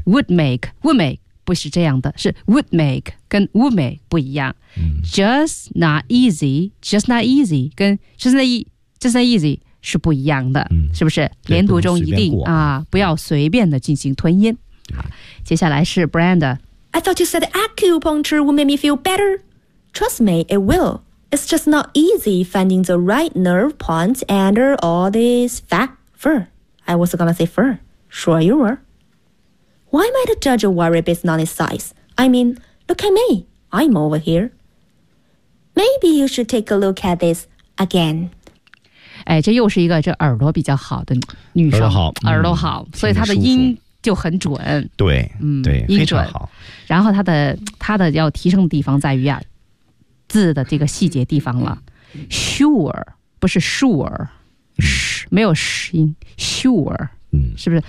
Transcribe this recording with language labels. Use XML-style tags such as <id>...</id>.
<zh>， would make， would make。 不是这样的，是 would make 跟 would make 不一样。</zh> <en>Just not easy， just not easy 跟 just not easy 是不一样的，是不是？</en> <zh>连读中一定啊，不要随便的进行吞音。好，接下来是 Brand。</zh> <en>I thought you said acupuncture would make me feel better. Trust me, it will. It's just not easy finding the right nerve points under all this fat fur. I was gonna say fur. Sure you were. Why might a judge a warrior based on his size? I mean, look at me. I'm over here. Maybe you should take a look at this again.</en> <zh>哎，这又是一个这耳朵比较好的女生，耳朵好，所以她的音就很准。对，对，音非常好。然后她的要提升的地方在于啊，字的这个细节地方了。 Sure， 不是 sure， 没有 sh 音 ，sure。是不是</zh>